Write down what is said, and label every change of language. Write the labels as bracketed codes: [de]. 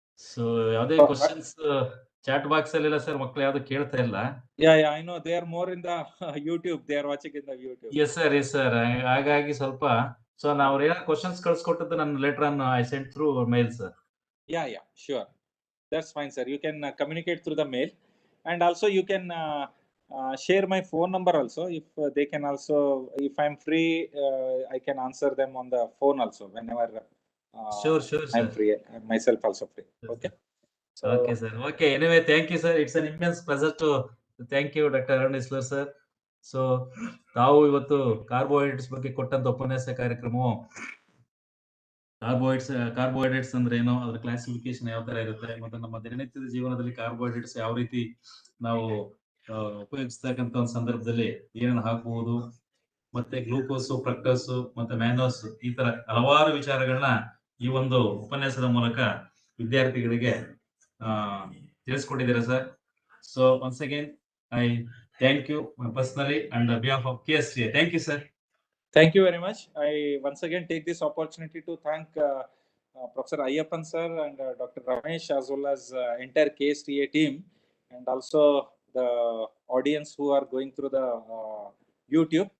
[kn] So ಯಾವುದೇ questions chat box ಅಲ್ಲಿ ಇಲ್ಲ ಸರ್, ಮಕ್ಕಳು ಯಾವ್ದು ಕೇಳ್ತಾ ಇಲ್ಲ. [en] Yeah, I know they are more in the YouTube. They are watching in the YouTube. Yes sir. [kn] ಹಾಗಾಗಿ ಸ್ವಲ್ಪ ಸೊ ನಾವು ಏನಾದ್ರು ಕ್ವಶನ್ಸ್ ಕಳ್ಸಿಕೊಟ್ಟದ್ದು ನನ್ನ ಲೆಟರ್ ಅನ್ನು [en] I sent through mail sir. Yeah, sure. That's fine, sir. You can communicate through the mail, and also you can share my phone number also. If they can also, if I'm free, I can answer them on the phone also whenever. Sure, I'm sir. free. I'm myself also free. Okay. So, Okay, sir. Okay. Anyway, thank you, sir. It's an immense pleasure to thank you, Dr. Arun Isloor, sir. [kn] So ತಾವು ಇವತ್ತು carbohydrates ಬಗ್ಗೆ ಕೊಟ್ಟಂತ ಉಪನ್ಯಾಸ ಕಾರ್ಯಕ್ರಮವು carbohydrates ಅಂದ್ರೆ ಏನು, ಅದ್ರ classification ಯಾವ ತರ ಇರುತ್ತೆ, ಮತ್ತೆ ನಮ್ಮ ದಿನನಿತ್ಯದ ಜೀವನದಲ್ಲಿ ಕಾರ್ಬೋಹೈಡ್ರೇಟ್ಸ್ ಯಾವ ರೀತಿ ನಾವು ಉಪಯೋಗಿಸ್ತಕ್ಕಂತ ಒಂದು ಸಂದರ್ಭದಲ್ಲಿ ಏನೇನು ಹಾಕಬಹುದು, ಮತ್ತೆ ಗ್ಲೂಕೋಸ್, ಫ್ರಕ್ಟೋಸ್ ಮತ್ತೆ ಮ್ಯಾನೋಸ್, ಈ ತರ ಹಲವಾರು ವಿಚಾರಗಳನ್ನ ಈ ಒಂದು ಉಪನ್ಯಾಸದ ಮೂಲಕ ವಿದ್ಯಾರ್ಥಿಗಳಿಗೆ ತಿಳಿಸ್ಕೊಟ್ಟಿದ್ದೀರಾ sir. [en] So once again I thank you personally and on behalf of KSTA. Thank you, sir. Thank you very much. I once again take this opportunity to thank Professor Ayyappan sir and Dr. Ramesh, as well as entire KSTA team, and also the audience who are going through the YouTube.